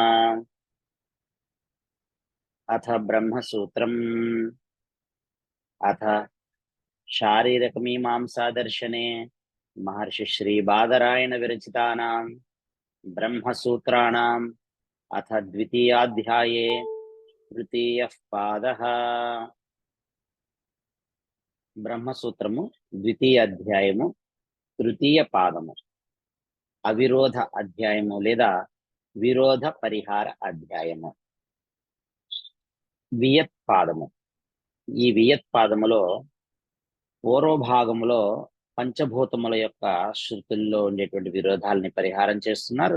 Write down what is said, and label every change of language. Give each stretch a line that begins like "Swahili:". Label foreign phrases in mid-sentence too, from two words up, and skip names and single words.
Sanskrit: अथ ब्रह्मसूत्रम् अथ शारीरक मीमांसा दर्शने महर्षि श्री बादरायण विरचितानां ब्रह्मसूत्राणाम् अथ द्वितीयाध्याये तृतीयः पादः।
Telugu: ब्रह्मसूत्रము ద్వితీయ అధ్యాయము తృతీయ పాదము అవిరోధ అధ్యాయము లేదా విరోధ పరిహార అధ్యాయము. వియత్ పాదము. ఈ వియత్ పాదములో పూర్వభాగములో పంచభూతముల యొక్క శృతుల్లో ఉండేటువంటి విరోధాలని పరిహారం చేస్తున్నారు.